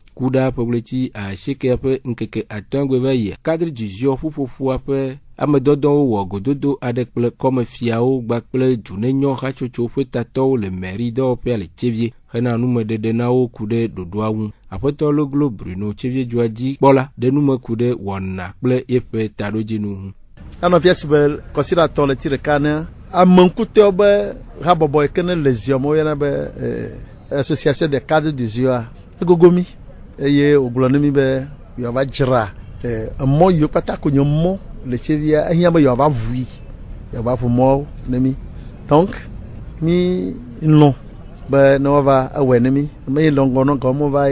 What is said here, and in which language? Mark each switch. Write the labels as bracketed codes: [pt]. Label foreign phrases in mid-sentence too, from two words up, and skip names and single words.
[ee] Ku ɖe ƒe ɣleti 80 ƒe ŋkeke 5 va yia [fr] cadre du [ee] ziɔ ƒuƒoƒoa ƒe amedɔdɔwo wɔ gododo aɖe kple kɔmefiawo kpakple dunenyɔ hatsotso ƒe tatɔwo le mairie dɔwɔƒea le Tsevie hena numeɖeɖe na wo ku ɖe ɖoɖoa ŋu. Aƒetɔ Loglo Bruno Tsevie dua dzi kpɔla ɖe nume ku ɖe wɔna kple yeƒe taɖodzinu ŋu. Anɔvia si be kɔsiɖatɔ le ti ɖeka ne ameŋkutewo be habɔbɔ yi ke ne le ziɔ me woyɔna be [fr] association des cadres du [ee] ziɔa egogo mi eye wògblɔ ne mi be yewoava dzra emɔ yiwo kpata ko nye mɔ le Tsevia ehiã be yewoava vui yewoava ʋu mɔ ne mi donc mi lɔ̃ be ne woava ewɔe ne mi ame le ŋgɔ nɔ gɔme va